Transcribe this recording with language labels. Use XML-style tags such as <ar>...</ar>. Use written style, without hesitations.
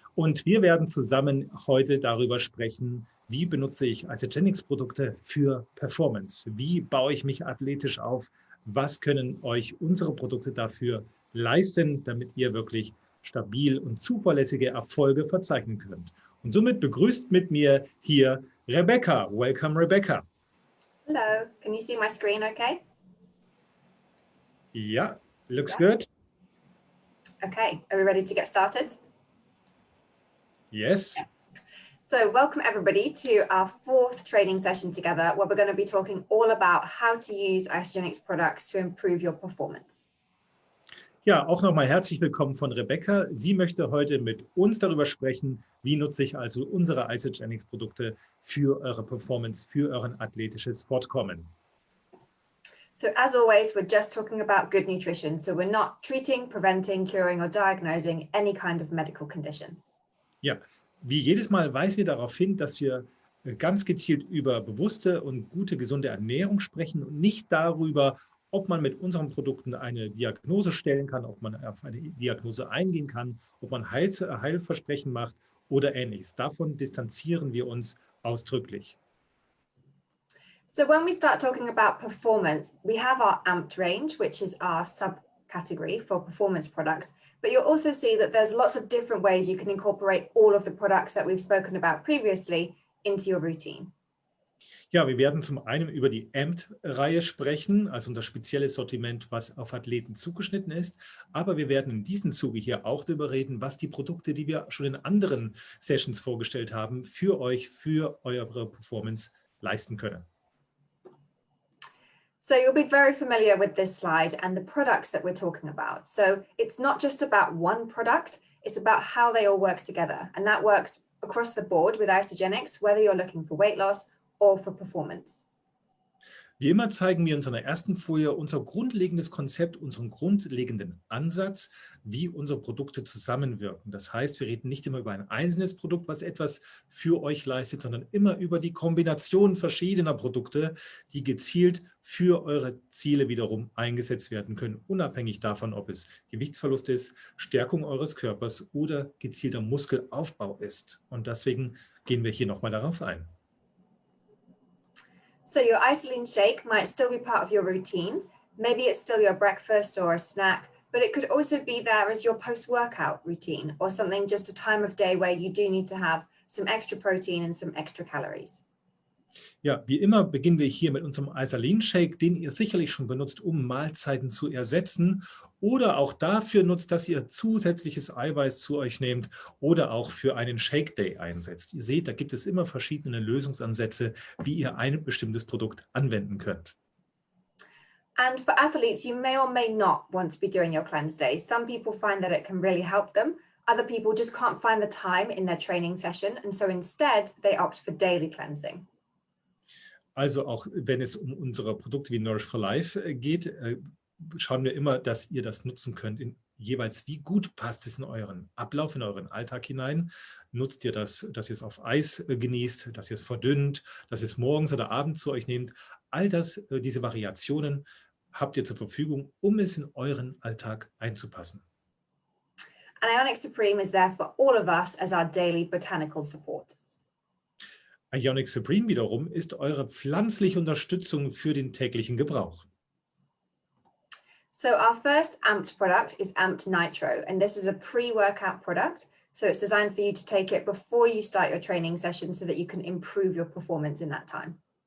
<de>Und wir werden zusammen heute darüber sprechen, wie benutze ich Isagenix-Produkte für Performance? Wie baue ich mich athletisch auf? Was können euch unsere Produkte dafür leisten, damit ihr wirklich stabil und zuverlässige Erfolge verzeichnen könnt? Und somit begrüßt mit mir hier Rebecca.</de> <en>Welcome, Rebecca. Hello, can you see my screen okay? Yeah, looks good. Okay, are we ready to get started? Yes. So welcome everybody to our fourth training session together, where we're going to be talking all about how to use Isagenix products to improve your performance.</en> <de>Ja, auch nochmal herzlich willkommen von Rebecca. Sie möchte heute mit uns darüber sprechen, wie nutze ich also unsere Isagenix-Produkte für eure Performance, für euren athletisches Fortkommen.</de> <en>So as always, we're just talking about good nutrition. So we're not treating, preventing, curing or diagnosing any kind of medical condition.</en> <de>Ja, wie jedes Mal weisen wir darauf hin, dass wir ganz gezielt über bewusste und gute, gesunde Ernährung sprechen und nicht darüber, ob man mit unseren Produkten eine Diagnose stellen kann, ob man auf eine Diagnose eingehen kann, ob man Heilversprechen macht oder Ähnliches. Davon distanzieren wir uns ausdrücklich.</de> <en>So when we start talking about performance, we have our AMPed range, which is our subcategory for performance products. But you'll also see that there's lots of different ways you can incorporate all of the products that we've spoken about previously into your routine.</en> <de>Ja, wir werden zum einen über die AMPed-Reihe sprechen, also unser spezielles Sortiment, was auf Athleten zugeschnitten ist. Aber wir werden in diesem Zuge hier auch darüber reden, was die Produkte, die wir schon in anderen Sessions vorgestellt haben, für euch, für eure Performance leisten können.</de> <en>So you'll be very familiar with this slide and the products that we're talking about. So it's not just about one product, it's about how they all work together. And that works across the board with Isagenix, whether you're looking for weight loss or for performance.</en> <de>Wie immer zeigen wir in unserer ersten Folie unser grundlegendes Konzept, unseren grundlegenden Ansatz, wie unsere Produkte zusammenwirken. Das heißt, wir reden nicht immer über ein einzelnes Produkt, was etwas für euch leistet, sondern immer über die Kombination verschiedener Produkte, die gezielt für eure Ziele wiederum eingesetzt werden können, unabhängig davon, ob es Gewichtsverlust ist, Stärkung eures Körpers oder gezielter Muskelaufbau ist. Und deswegen gehen wir hier nochmal darauf ein.</de> <en>So your isolene shake might still be part of your routine. Maybe it's still your breakfast or a snack, but it could also be there as your post-workout routine or something, just a time of day where you do need to have some extra protein and some extra calories.</en> <de>Ja, wie immer beginnen wir hier mit unserem Isolene-Shake, den ihr sicherlich schon benutzt, um Mahlzeiten zu ersetzen oder auch dafür nutzt, dass ihr zusätzliches Eiweiß zu euch nehmt oder auch für einen Shake Day einsetzt. Ihr seht, da gibt es immer verschiedene Lösungsansätze, wie ihr ein bestimmtes Produkt anwenden könnt.</de> <en>And for athletes, you may or may not want to be doing your cleanse day. Some people find that it can really help them. Other people just can't find the time in their training session. And so instead, they opt for daily cleansing.</en> <de>Also auch wenn es um unsere Produkte wie Nourish for Life geht, schauen wir immer, dass ihr das nutzen könnt. Jeweils, wie gut passt es in euren Ablauf, in euren Alltag hinein? Nutzt ihr das, dass ihr es auf Eis genießt, dass ihr es verdünnt, dass ihr es morgens oder abends zu euch nehmt? All das, diese Variationen habt ihr zur Verfügung, um es in euren Alltag einzupassen.</de> <en>And Ionic Supreme is there for all of us as our daily botanical support.</en> <de>Ionic Supreme wiederum ist eure pflanzliche Unterstützung für den täglichen Gebrauch.</de> <en>So our first AMPed product is AMPed Nitro, and this is a pre-workout product. So it's designed for you to take it before you start your training session so that you can improve your performance in that time.</en>